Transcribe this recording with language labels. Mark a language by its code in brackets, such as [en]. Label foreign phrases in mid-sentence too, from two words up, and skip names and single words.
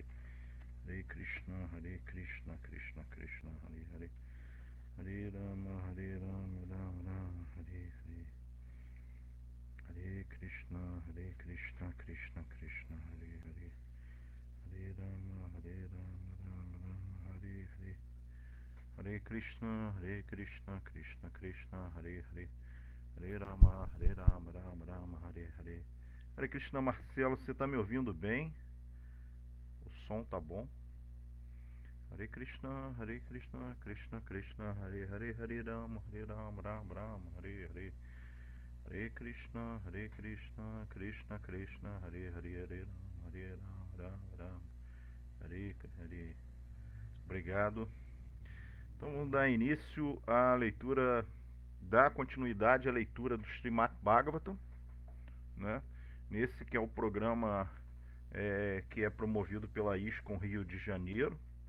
[pt] Hare Krishna, Krishna Krishna, Hare Hare, Hare Rama, Ram Ram, Hare Hare, Hare Krishna, Krishna Krishna, Hare Hare, Hare Rama, Ram Ram, Hare Hare, Hare Krishna, Krishna Krishna, Hare Hare, Hare Rama, Ram Ram, Hare Hare. Hare Krishna. Marcelo, você tá me ouvindo bem? O som tá bom? Hare Krishna, Krishna Krishna, Hare Hare, Hare Rama, Ram Ram, Hare Hare, Hare Krishna, Krishna Krishna, Hare Hare, Hare Ram, Ram, Hare Hare. Obrigado. Então vamos dar início à leitura, dar continuidade à leitura do Srimad Bhagavatam, né? Nesse que é o programa que é promovido pela ISKCON Rio de Janeiro.